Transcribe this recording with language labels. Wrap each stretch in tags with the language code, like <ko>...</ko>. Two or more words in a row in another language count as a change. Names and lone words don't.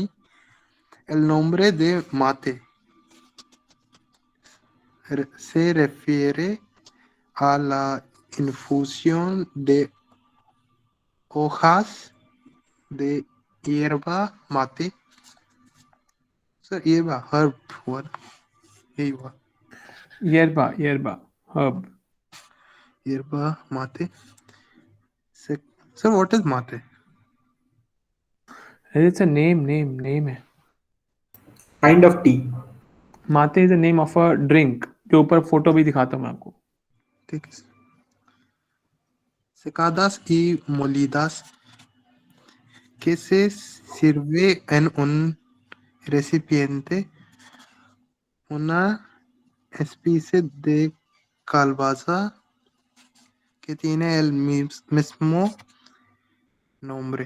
<es>El nombre de mate se refiere a la infusión de hojas de hierba mate.</es> <hi>सर hierba herb हुआ ना? यही हुआ</hi> <en>Yerba, herb.</en> <es>hierba mate.</es> <en>Sir, what is mate? It's a name है. kind of tea. Mate is the name of a drink.</en> <hi>के ऊपर फोटो भी दिखाता हूँ मैं आपको. ठीक है</hi> <es>secadas y molidas que se sirve en un recipiente una especie de calabaza que tiene el mismo nombre.</es>